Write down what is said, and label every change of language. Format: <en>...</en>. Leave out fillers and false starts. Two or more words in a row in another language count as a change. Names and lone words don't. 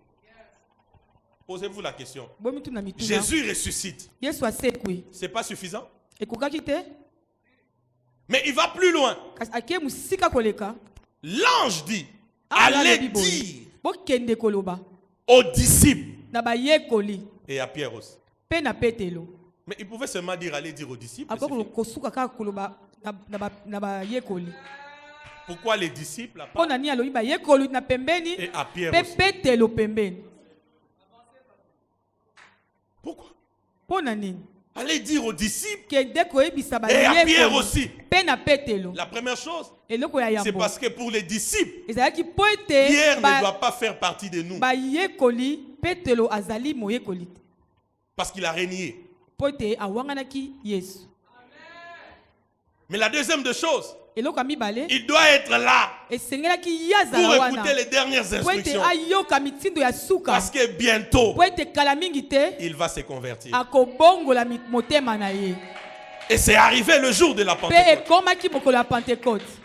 <fr>Posez-vous la question. Jésus ressuscite.</fr> <ln>Yesu asekwi.</ln> <fr>C'est pas suffisant?</fr> <ln>Ekokaki te?</ln> <fr>Mais il va plus loin.</fr> <ln>Kasi ake musika koleka.</ln> <fr>L'ange dit, allez dire</fr> <ln>bokende koloba</ln> <fr>aux disciples</fr> <ln>na bayekoli</ln> <fr>et à Pierre aussi.</fr> <ln>pe na Petelo.</ln> <fr>Mais il pouvait seulement dire allez dire aux disciples.</fr> <ln>Akoko kosuka kaka koloba na bayekoli.</ln> <fr>Pourquoi les disciples</fr> <ln>Pona ni alobi bayekoli na pembeni</ln> <fr>et à Pierre</fr> <ln>pe</ln> <fr>aussi?</fr> <ln>Petelo pembeni.</ln> <fr>Pourquoi?</fr> <ln>Pona nini?</ln> <fr>Allez dire aux disciples</fr> <ln>Kende koyebisa</ln> <fr>et à Pierre</fr> <ln>bayekoli</ln> <fr>aussi.</fr> <ln>pe na Petelo.</ln> <fr>La première chose,</fr> <ln>Eloko ya</ln> <fr>c'est</fr> <ln>yambo.</ln> <fr>parce que pour les disciples,</fr> <ln>Ezalaki po</ln> <fr>Pierre</fr> <ln>ete</ln> <fr>ne doit pas faire partie de nous.</fr> <ln>bayekoli Petelo azali moyekoli te.</ln> <fr>Parce qu'il a régné.</fr> <ln>Po ete awanganaki Yesu.</ln> <fr>Mais la deuxième des choses, il doit être là pour écouter les dernières instructions. Parce que bientôt, il va se convertir. Et c'est arrivé le jour de la Pentecôte.</fr>